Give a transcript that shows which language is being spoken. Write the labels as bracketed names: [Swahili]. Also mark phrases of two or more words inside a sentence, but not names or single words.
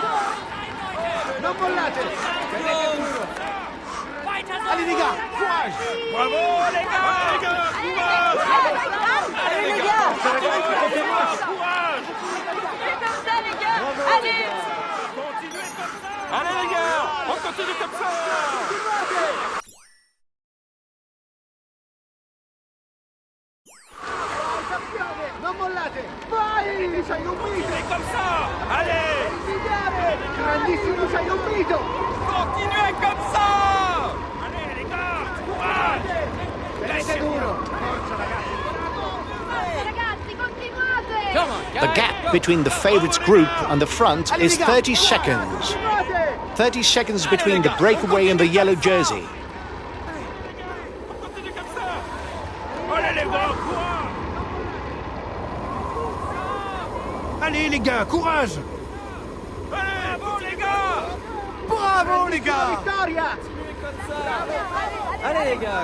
[Italian] Non mollate! [French] Allez les gars, courage! Bravo les gars, courage. Allez les gars. Courage. C'est comme ça les gars. Allez. Continuez comme ça. Allez les gars, on continue comme ça. [Italian] Non mollate! Vai! Sei un mito! [French] Et comme ça. Allez. [Italian] Grandissimo, sei un mito! [French] Continuez comme ça. Allez les gars, courage. [Italian] Tenete duro! Ragazzi, continuate. [English] The gap between the favourites group and the front is 30 seconds. 30 seconds between the breakaway and the yellow jersey. [French] On continue comme ça. Allez les gars, courage. Allez les gars, courage! Allez, bon les gars. Bravo les gars! Vittoria! Allez les gars,